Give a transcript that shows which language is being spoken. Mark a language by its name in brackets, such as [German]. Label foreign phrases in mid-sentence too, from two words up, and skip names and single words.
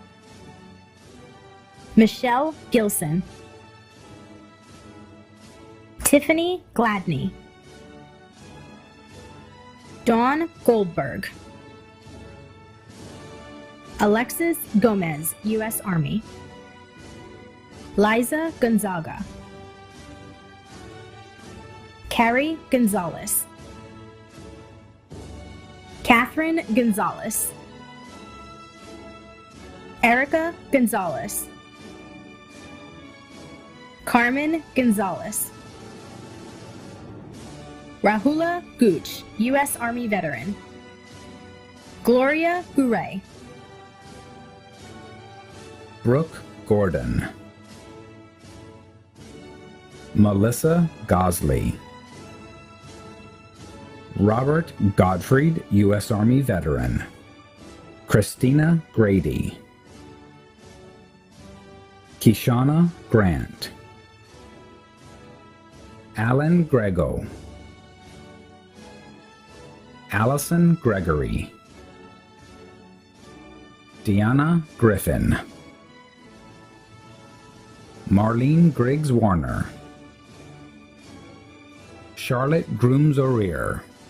[English] Michelle Gilson, Tiffany Gladney, Dawn Goldberg, Alexis Gomez, U.S. Army, Liza Gonzaga, Carrie Gonzalez, Catherine Gonzalez, Erica Gonzalez, Carmen Gonzalez, Rahula Gooch, U.S. Army veteran, Gloria Gouray, Brooke Gordon, Melissa Gosley, Robert Gottfried, U.S. Army veteran, Christina Grady, Kishana Grant, Alan Grego, Allison Gregory, Deanna Griffin, Marlene Griggs Warner, Charlotte Grooms O'Rear,